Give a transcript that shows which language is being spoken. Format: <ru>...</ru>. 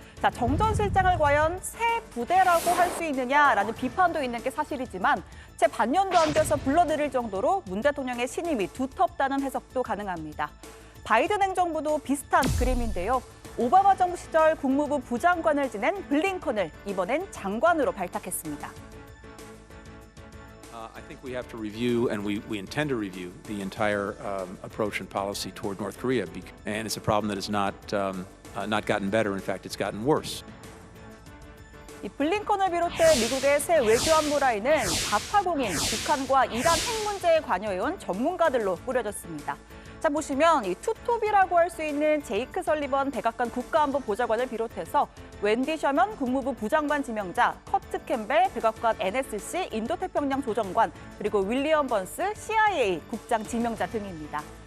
<ko>자, 정 전 실장을 과연 새 부대라고 할 수 있느냐라는 비판도 있는 게 사실이지만 채 반년도 안 돼서 불러들일 정도로 문 대통령의 신임이 두텁다는 해석도 가능합니다. 바이든 행정부도 비슷한 그림인데요. 오바마 정부 시절 국무부 부장관을 지낸 블링컨을 이번엔 장관으로 발탁했습니다.</ko> <en>I think we have to review, and we intend to review, the entire approach and policy toward North Korea, and it's a problem that has not gotten better. In fact, it's gotten worse.</en> <ko>이 블링컨을 비롯해 미국의 새 외교안보 라인은 자타공인, 북한과 이란 핵 문제에 관여해온 전문가들로 꾸려졌습니다. 자, 보시면 이 투톱이라고 할 수 있는 제이크 설리번 백악관 국가안보 보좌관을 비롯해서 웬디 셔먼 국무부 부장관 지명자, 커트 캠벨 백악관 NSC 인도태평양 조정관, 그리고 윌리엄 번스 CIA 국장 지명자 등입니다.</ko>